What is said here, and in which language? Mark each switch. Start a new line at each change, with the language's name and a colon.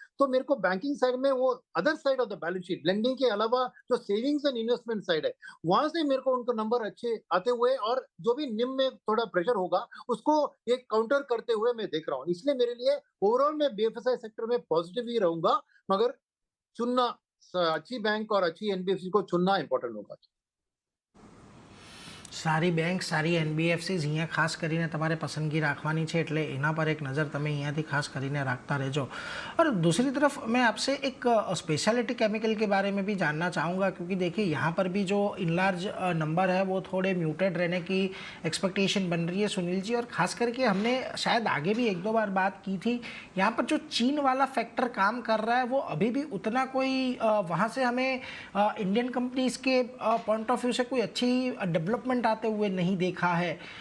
Hindi: तो मेरे को बैंकिंग साइड में वो other side of the balance sheet lending के अलावा जो सेविंग्स एंड इन्वेस्टमेंट साइड है, वहां से मेरे को उनको नंबर अच्छे आते हुए और जो भी निम में थोड़ा प्रेशर होगा उसको एक काउंटर करते हुए मैं देख रहा हूँ। इसलिए मेरे लिए ओवरऑल मैं बीएफएसआई सेक्टर में पॉजिटिव ही रहूंगा, मगर चुनना अच्छी बैंक और अच्छी एनबीएफसी को चुनना इंपॉर्टेंट होगा।
Gujarati: સારી બેંક સારી એનબીએફસીઝ અહીંયા ખાસ કરીને તમારે પસંદગી રાખવાની છે એટલે એના પર એક નજર તમે અહીંયાથી ખાસ કરીને રાખતા રહેજો।
Hindi: और दूसरी तरफ मैं आपसे एक स्पेशलिटी केमिकल के बारे में भी जानना चाहूँगा क्योंकि देखिए यहाँ पर भी जो इनलार्ज नंबर है वो थोड़े म्यूटेड रहने की एक्सपेक्टेशन बन रही है सुनील जी। और ख़ास करके हमने शायद आगे भी एक दो बार बात की थी, यहाँ पर जो चीन वाला फैक्टर काम कर रहा है वो अभी भी उतना कोई वहाँ से हमें इंडियन कंपनीज़ के पॉइंट ऑफ व्यू से कोई अच्छी डेवलपमेंट आते हुए नहीं देखा है।